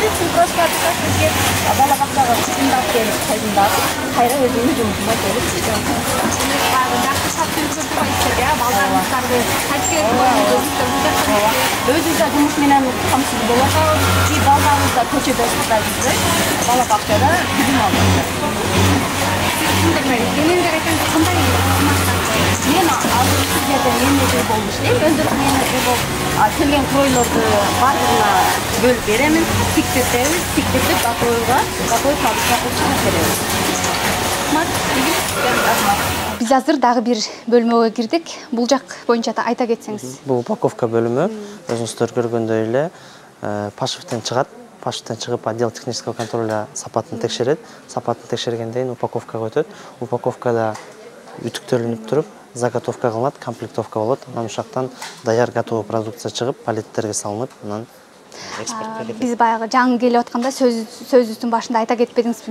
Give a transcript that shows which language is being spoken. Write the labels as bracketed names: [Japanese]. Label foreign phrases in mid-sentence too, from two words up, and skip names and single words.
[Kyrgyz] Просто бизге бала бакчага кызымдап келип кайдымдап, кайра өзүмдүн жумушума келип иштейм. Жакшы сатып көрсөтөбүз, балдарыбыздарды өзүбүз да жумуш менен камсыз болуп атабыз. И балдарыбыз да көчөдө сактайбыз. Бала бакчада кызым алып. [Kazakh] түсіндірмеңіз. Кененірек айтсаңыз, қандай мен алдыңғы жерде менеджер болып іштеймін, өндіріс менеджер болып келген қойларды барлығына бөліп беремін, тіктетеміз, тіктетіп бақойға фабрика қылып шығарып береміз. [Kyrgyz] Biz азыр дагы бир бөлмөгө кирдик. Бул жак боюнча айта кетсеңиз. Бул упаковка бөлүмү өзүңүздөр көргөндөй эле пашевтен чыгат. Пашевтен чыгып [Russian] отдел технического контроля [Kyrgyz] сапатын текшерет. Сапатын текшергенден кийин упаковкага өтөт. Упаковкада үтүктөлүнүп туруп заготовка кылынат, комплектовка болот. Анан ушактан даяр [Russian] готовый продукция [Kyrgyz] чыгып, палеттерге салынып, анан экспортко кетет. Биз баягы жаңы келип атканда сөзүбүздүн башында айта кетпедиңизби?